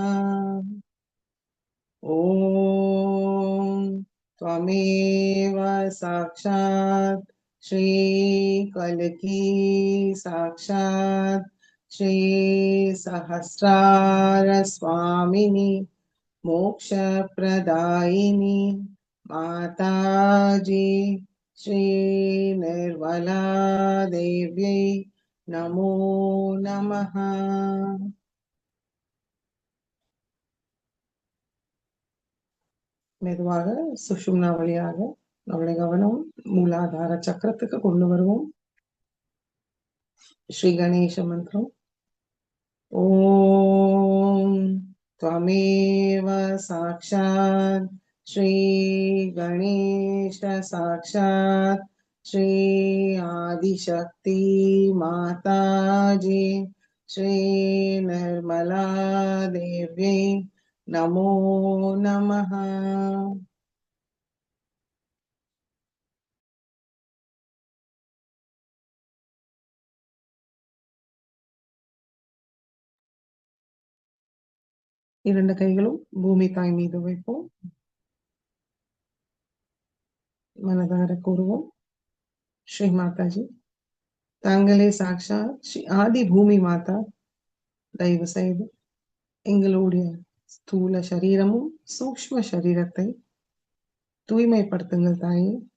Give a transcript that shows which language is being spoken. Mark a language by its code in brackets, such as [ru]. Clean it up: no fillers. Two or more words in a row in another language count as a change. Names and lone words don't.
[sa] ॐ त्वमेव साक्षात् श्रीकल्की साक्षात् श्रीसहस्रारस्वामिनि मोक्षप्रदायिनि माताजी, श्रीनिर्मला देव्यै नमो नमः। [ta] மெதுவாக சுஷும்னா வழியாக நம்முடைய கவனம் மூலாதார சக்கரத்துக்கு கொண்டு வருவோம். ஸ்ரீ கணேச மந்திரம். [sa] ஓம் त्वमेव साक्षात् श्री गणेश साक्षात् श्री आदिशक्ति माताजी, श्री निर्मला देव्यै नमो नमः। [ta] இரண்டு கைகளும் பூமி தாய் மீது வைப்போம். மனதார கூறுவோம், ஸ்ரீ மாதாஜி, தாங்களே சாக்ஷாத் ஸ்ரீ ஆதி பூமி மாதா, தயவு செய்து எங்களுடைய ஸ்தூல சரீரமும் சூக்ஷ்ம சரீரத்தை தூய்மைப்படுத்துங்கள் தாயே.